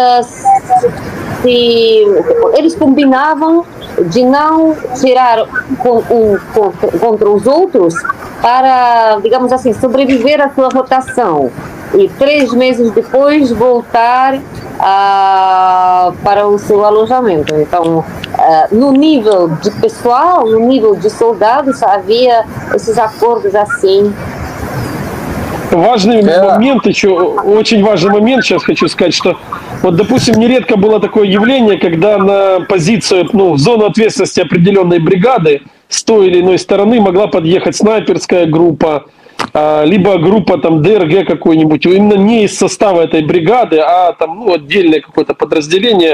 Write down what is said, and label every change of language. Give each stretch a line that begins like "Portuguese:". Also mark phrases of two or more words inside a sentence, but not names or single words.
Portuguese: combinavam de não tirar contra os outros para, digamos assim, sobreviver à sua rotação e 3 meses depois voltar para o seu alojamento. Então, no nível de pessoal, no nível de soldados, havia esses acordos assim.
Russian: Важный момент еще, очень важный момент, сейчас хочу сказать, что вот, допустим, нередко было такое явление, когда на позицию, в зону ответственности определенной бригады с той или иной стороны могла подъехать снайперская группа, либо группа там ДРГ какой-нибудь, именно не из состава этой бригады, а там отдельное какое-то подразделение.